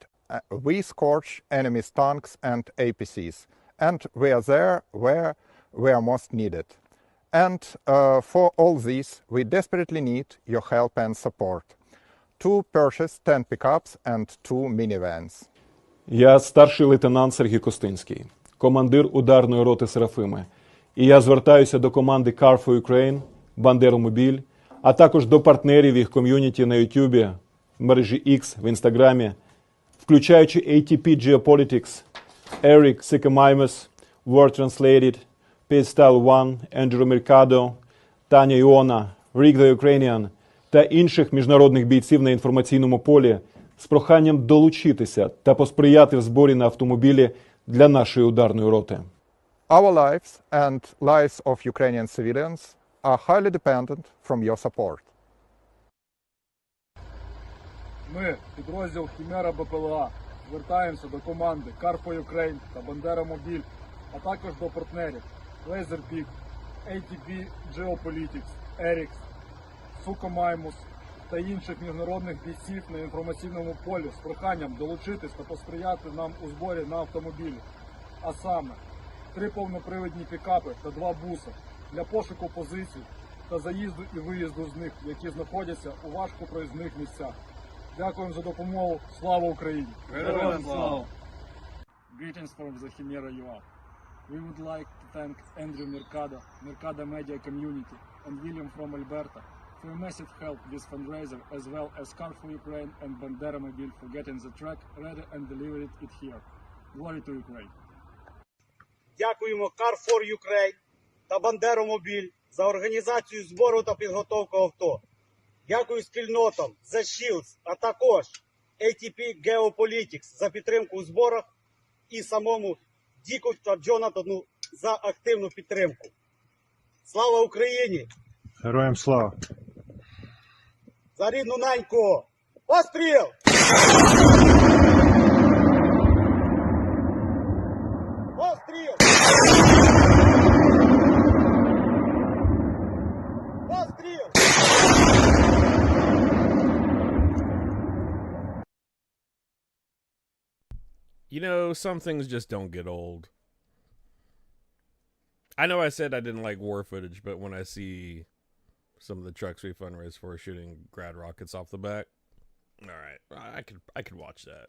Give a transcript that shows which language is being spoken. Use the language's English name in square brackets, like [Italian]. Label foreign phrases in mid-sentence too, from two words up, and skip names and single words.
[English] We scorch enemy's tanks and APCs. And we are there where we are most needed. And for all this, we desperately need your help and support. To purchase 10 pickups and 2 minivans. [Ukrainian] Я старший лейтенант Сергій Костинський, командир ударної роти Серафими. І я звертаюся до команди Car for Ukraine, Бандеромобіль, а також до партнерів їх ком'юніті на YouTube, в мережі X, в Інстаграмі, включаючи ATP Geopolitics, Eric Sikamimus, Word Translated, Paige One, Andrew Mercado, Таня Іона, Rick the Ukrainian та інших міжнародних бійців на інформаційному полі з проханням долучитися та посприяти в зборі на автомобілі для нашої ударної роти. [English] Our lives and lives of Ukrainian civilians are highly dependent from your support. [Ukrainian] Ми, підрозділ Хімера БПЛА, звертаємося до команди Car for Ukraine та Бандеромобіль, а також до партнерів Laserpeak, ATP Geopolitics, Erix, Sukamaimus та інших міжнародних бійців на інформаційному полі з проханням долучитись та посприяти нам у зборі на автомобілі. А саме 3 повнопривідні пікапи та 2 буси для пошуку позицій та заїзду і виїзду з них, які знаходяться у важкопроїзних місцях. Дякуємо за допомогу. Слава Україні! Героям слава! [English] Greetings from the Chimera UA. We would like to thank Andrew Mercado, Mercado Media Community, and William from Alberta for your massive help with fundraiser, as well as Car for Ukraine and Banderomobil for getting the truck ready and delivering it here. Glory to Ukraine! [Ukrainian] Дякуємо Car for Ukraine та Бандеромобіль за організацію збору та підготовку авто. Дякую спільнотам The Shields, а також ATP Geopolitics за підтримку у зборах і самому Діку та Джонатану за активну підтримку. Слава Україні! Героям слава! За рідну неньку! Постріл! Постріл! Постріл! [English] You know, some things just don't get old. I know I said I didn't like war footage, but when I see some of the trucks we fundraise for shooting grad rockets off the back, all right, I could watch that.